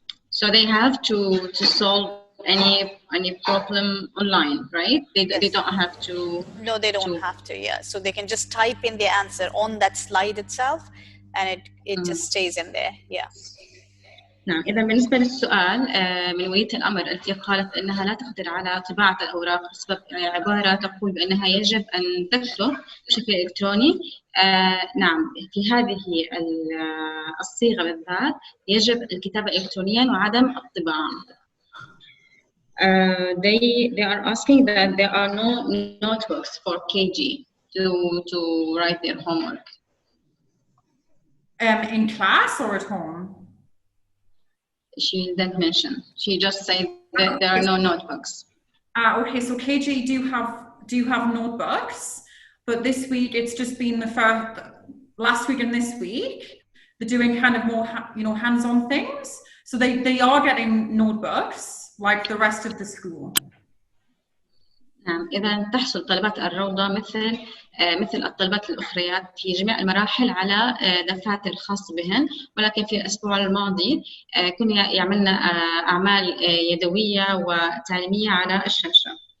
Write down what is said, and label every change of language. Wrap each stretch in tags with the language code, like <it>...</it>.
<en>So they have to solve any problem online, right? They don't have to. No, they don't have to. Yeah, so they can just type in the answer on that slide itself, and it just stays in there. Yeah.</en> <ar>نعم، إذا بالنسبة للسؤال من ولية الأمر التي قالت أنها لا تقدر على طباعة الأوراق بسبب عبارة تقول بأنها يجب أن تكتب بشكل إلكتروني، نعم، في هذه الصيغة بالذات يجب الكتابة إلكترونيا وعدم الطباعة.</ar> <en>They are asking that there are no notebooks for KG to write their homework. in class or at home? She didn't mention. She just said that there are no notebooks. Okay, so KJ do have notebooks, but this week it's just been last week and this week they're doing kind of more hands-on things. So they are getting notebooks like the rest of the school.</en> <ar>نعم، إذا تحصل طلبات الروضة مثل الطلبات الأخريات في جميع المراحل على دفاتر خاصة بهن، ولكن في الأسبوع الماضي كنا يعملنا أعمال يدوية وتعليمية على الشاشة.</ar>